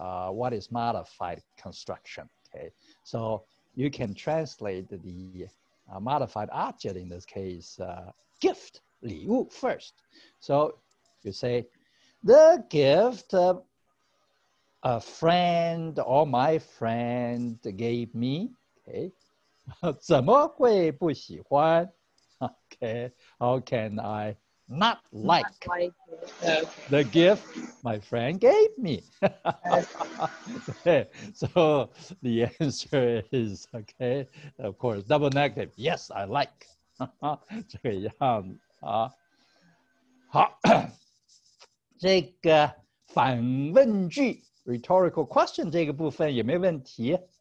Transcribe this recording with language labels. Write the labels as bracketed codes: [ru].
[en] what is modified construction. Okay, so you can translate the modified object in this case, gift, 礼物 first. So you say, the gift a friend or my friend gave me. [zh] Okay, 怎么会不喜欢? [en] Okay, how can I not like the gift my friend gave me? Okay, so the answer is, okay, of course, double negative. Yes, I like. [zh] 这个样啊。好，这个反问句 [en] rhetorical question [zh] 这个部分有没有问题？